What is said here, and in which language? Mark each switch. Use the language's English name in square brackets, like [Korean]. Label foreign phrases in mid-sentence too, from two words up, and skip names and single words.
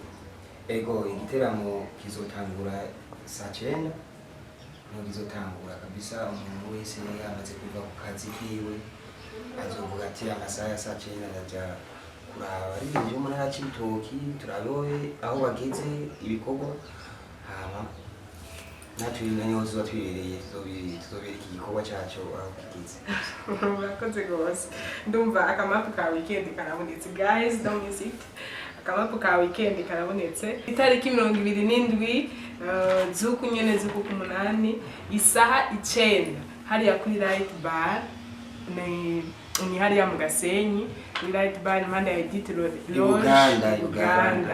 [Rundi] Ego igiteramo kizotangura saa 9 no kizotangura kabisa umuntu wese yamaze kuva ku kazi kiwe azovuga ati amasaha ya saa 9 ndaja kuraba ari mu ntara y'Ibitoke turabe aho bageze ibikorwa hama natwe niyo tuzatwirereye tuzobera iki gikorwa cyacu aho kigeze. Murakoze gose ndumva akamapu ka weekend karabonetse [English] guys don't miss it. [Rundi] Akamapu ka weekend karabonetse itariki 27 z'uku 8 isaha 9 hariya kuri Light Bar ni hariya mu Gasenyi ni Light Bar impande ya Edith Lodge Uganda.